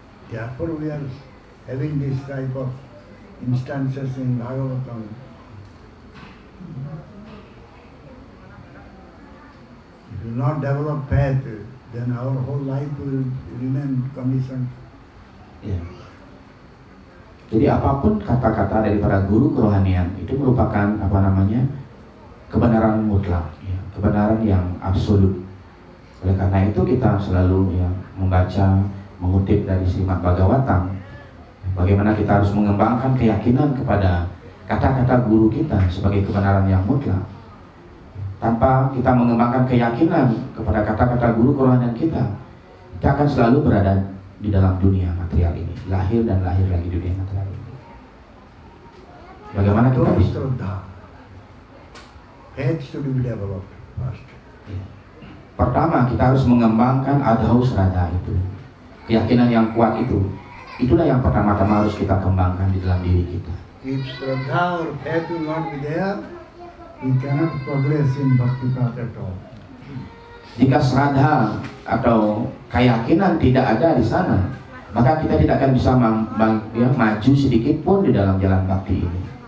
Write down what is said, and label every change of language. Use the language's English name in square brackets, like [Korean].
[English] Therefore we are having this type of instances in Bhagavatam. If you will not develop faith, then our whole life will remain conditioned. Ya. [Indonesian] Jadi apapun kata-kata daripada guru kerohanian itu merupakan kebenaran mutlak, ya, kebenaran yang absolut. Oleh karena itu kita selalu membaca, mengutip dari Srimad Bhagavatam, bagaimana kita harus mengembangkan keyakinan kepada kata-kata guru kita sebagai kebenaran yang mutlak. Tanpa kita mengembangkan keyakinan kepada kata-kata guru kerohanian kita akan selalu berada di dalam dunia material ini, lahir dan lahir lagi di dunia material ini. Bagaimana kita [English] Don't [Indonesian] bisa? [Sanskrit] Shraddha. [English] Faith should be developed first. Ya. [Indonesian] Pertama, kita harus mengembangkan adhau sraddha itu, keyakinan yang kuat itu. Itulah yang pertama-tama harus kita kembangkan di dalam diri kita. [English] If Shraddha or faith will not be there, we cannot progress in bhakti path at all. [Indonesian] Jika sraddha atau keyakinan tidak ada di sana, maka kita tidak akan bisa maju sedikit pun di dalam jalan bakti ini.